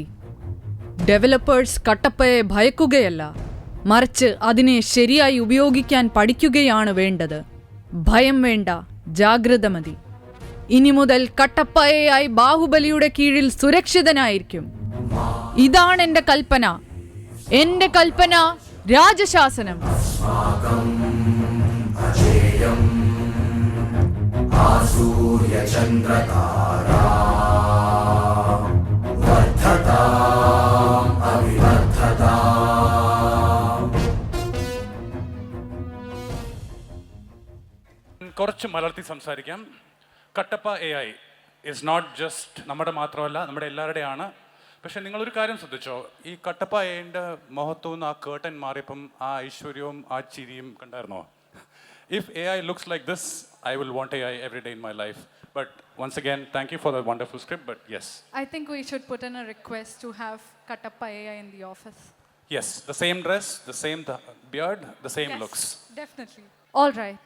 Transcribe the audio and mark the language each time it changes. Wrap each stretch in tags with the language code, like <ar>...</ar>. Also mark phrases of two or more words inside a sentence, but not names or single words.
<ml>ഡെവലപ്പേഴ്സ് കട്ടപ്പയെ ഭയക്കുകയല്ല, മറിച്ച് അതിനെ ശരിയായി ഉപയോഗിക്കാൻ പഠിക്കുകയാണ് വേണ്ടത്. ഭയം വേണ്ട, ജാഗ്രത മതി. ഇനി മുതൽ കട്ടപ്പയായി ബാഹുബലിയുടെ കീഴിൽ സുരക്ഷിതനായിരിക്കും. ഇതാണ് എൻ്റെ കൽപ്പന. എൻ്റെ കൽപ്പന രാജശാസനം.</ml> <sa>अजेयम् आसूर्यचन्द्रतारा वर्धताम् अविवर्धताम्.</sa> <ml>കുറച്ച് മലർത്തി സംസാരിക്കാം. കട്ടപ്പ AI</ml> <en>is not just</en> <ml>നമ്മുടെ മാത്രമല്ല, നമ്മുടെ എല്ലാവരുടെയാണ്. പക്ഷെ നിങ്ങളൊരു കാര്യം ശ്രദ്ധിച്ചോ, ഈ കട്ടപ്പ AI-ൻ്റെ മുഖത്തു നിന്ന് ആ കേർട്ടൻ മാറിയപ്പം ആ ഐശ്വര്യവും ആ ചിരിയും കണ്ടായിരുന്നോ?</ml> <en>If AI looks like this, I will want AI every day in my life. But once again, thank you for the wonderful script, but yes. I think we should put in a request to have Kattappa AI in the office. Yes, the same dress, the same beard, the same looks. Definitely. All right.</en>